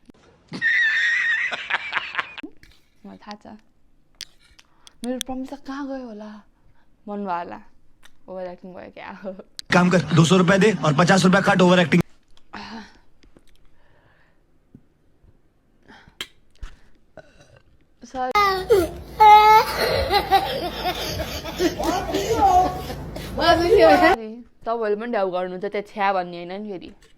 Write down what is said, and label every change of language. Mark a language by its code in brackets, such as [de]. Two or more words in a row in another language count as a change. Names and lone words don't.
[ne] मलाई थाहा छ मेरो प्रमिस कहाँ गयो होला भन्नु होला [en] over acting [ne] भयो क्या [hi] काम कर 200 रुपए दे और 50 रुपए काट [en] over acting [ne] तपाईँहरूले पनि ड्याउ गर्नुहुन्छ त्यो छ्या भन्ने होइन नि फेरि